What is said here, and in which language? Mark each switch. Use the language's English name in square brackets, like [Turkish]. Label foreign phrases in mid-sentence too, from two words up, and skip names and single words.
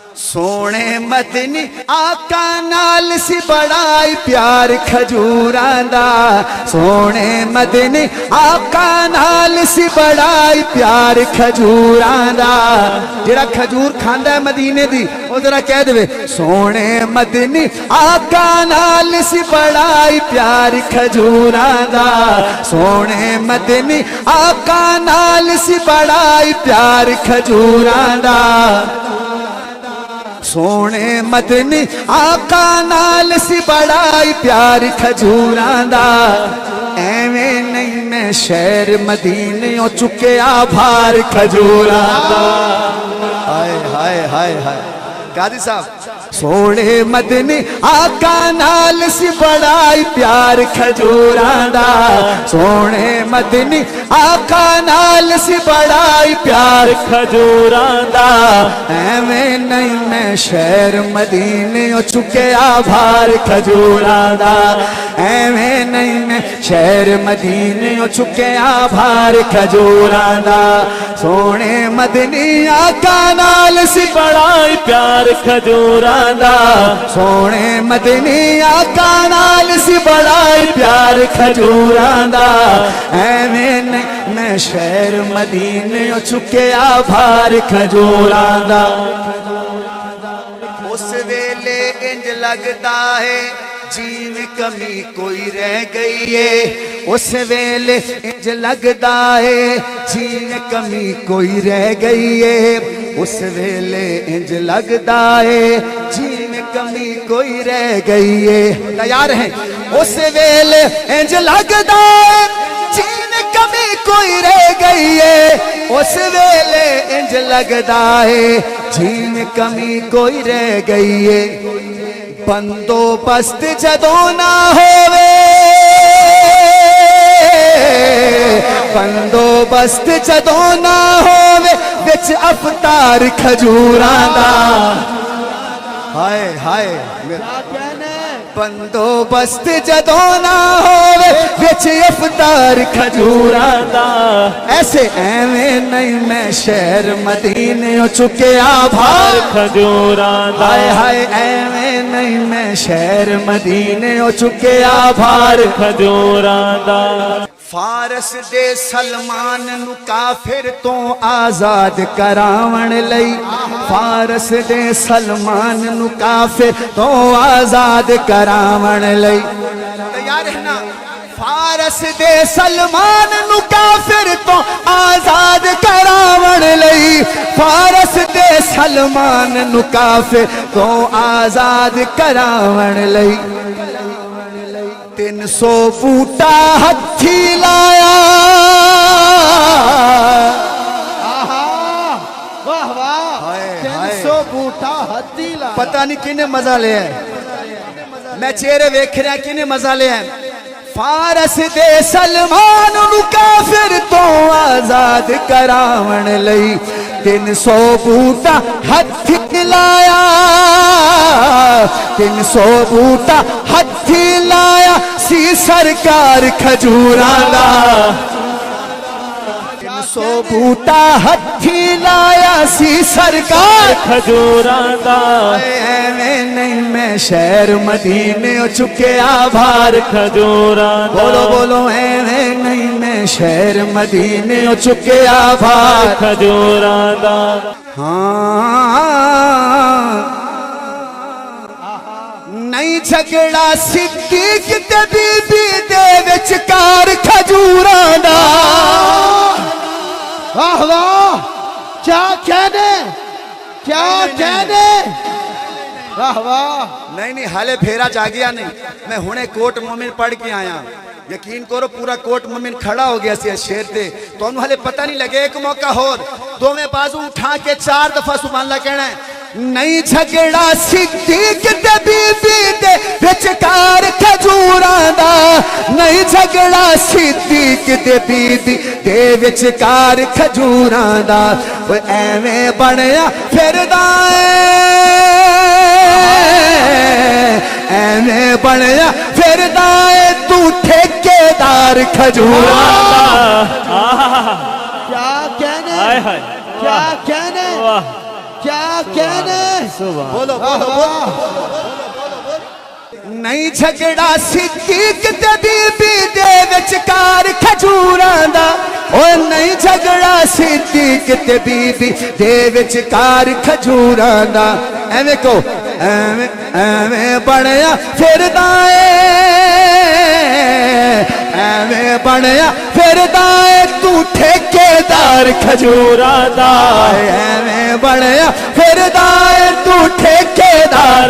[Punjabi] سونے مدنی آقا نال سی بڑائی پیار کھجوراں دا سونے مدنی آقا نال سی بڑائی پیار کھجوراں دا جڑا کھجور کھاندا ہے مدینے دی او ذرا کہہ دے سونے مدنی آقا نال سی بڑائی پیار کھجوراں دا سونے مدنی آقا نال سی بڑائی پیار کھجوراں دا سونے مدنی آقا نال سی بڑائی پیار کھجوراں دا ایویں نہیں میں شہر مدینے او چکیا بھار کھجوراں دا ہائے ہائے ہائے ہائے قاضی صاحب سونے مدنی آقا نال سی بڑائی پیار کھجوراں دا سونے مدنی آقا نال سی بڑائی پیار کھجوراں دا ایویں نہیں میں شہر مدینے او چکیا بھار کھجوراں دا ایویں نہیں میں شہر مدینے او چکیا بھار کھجوراں دا سونے مدنی آقا نال سی بڑائی پیار کھجوراں دا سونے مدنی آقا نال سی بڑائی پیار کھجوراں دا ایویں نہیں میں شہر مدینے او چکیا بھار کھجوراں دا اس ویلے انج لگدا ہے جی میں کمی کوئی رہ گئی ہے اس ویلے انج لگدا ہے جی میں کمی کوئی رہ گئی ہے اس ویلے انج لگدا ہے جی میں کمی کوئی رہ گئی ہے تیار ہیں اس ویلے انج لگدا ہے جی میں کمی کوئی رہ گئی ہے اس ویلے انج لگدا ہے جی میں کمی کوئی رہ گئی ہے بندوبست جدوں نہ ہووے بندوبست جدوں نہ ہووے وچ افطار کھجوراں دا ہائے ہائے بندوبست جدوں نہ ہووے وچ افطار کھجوراں دا ایسے ایویں نہیں میں شہر مدینے او چکیا بھار کھجوراں دا ہائے ہائے ایویں نہیں میں شہر مدینے او چکیا بھار کھجوراں دا فارس دے سلمان نو کافر تو آزاد کراون لئی فارس دے سلمان نو کافر تو آزاد کراون لئی تیار ہے نا فارس دے سلمان نو کافر تو آزاد کراون لئی فارس دے سلمان نو کافر تو آزاد کراون لئی 300 بوٹا ہتھی لایا واہ واہ 300 بوٹا ہتھی لایا پتہ نہیں کنے مزہ لے ہے میں چہرے ویکھ رہا کنے مزہ لے ہے فارس دے سلمان نو کافر تو آزاد کراون لئی 300 بوٹا ہتھی لایا 300 بوٹا ہتھی لایا سی سرکار کھجوراں دا 300 بوٹا ہتھی لایا سی سرکار کھجوراں دا ایویں نہیں میں شہر مدینے او چکیا بھار کھجوراں دا بولو بولو ایویں نہیں میں شہر مدینے او چکیا بھار کھجوراں دا ہاں نہیں جھگڑا صدیق تے بی بی دے وچکار کھجوراں دا واہ واہ کیا کہنے واہ واہ نہیں نہیں حالے پھیرا جا گیا نہیں میں ہونے کوٹ مومن پڑھ کے آیا یقین کرو پورا کوٹ مومن کھڑا ہو گیا سی شیر دے تو انہوں حالے پتہ نہیں لگے ایک موقع ہو دو میں بازو اٹھا کے 4 دفعہ [Arabic] سبحان اللہ [Punjabi] کہنا ہے نہیں جھگڑا صدیق تے بی بی دے وچکار کھجوراں دا نہیں جھگڑا صدیق تے بی بی دے وچکار کھجوراں دا او ایویں بنیا پھردا ایویں بنیا پھردا تو ٹھیکیدار کھجوراں دا کیا کہنے کیا کہنے بولو بولو بولو نہیں جھگڑا صدیق تے بی بی دے وچکار کھجوراں دا او نہیں جھگڑا صدیق تے بی بی دے وچکار کھجوراں دا ایویں کو ایویں ایویں بنیا پھردا اے ایویں بنیا پھردا اے تو ٹھیکیدار کھجوراں دا ایویں بنیا پھردا اے تو ٹھیکیدار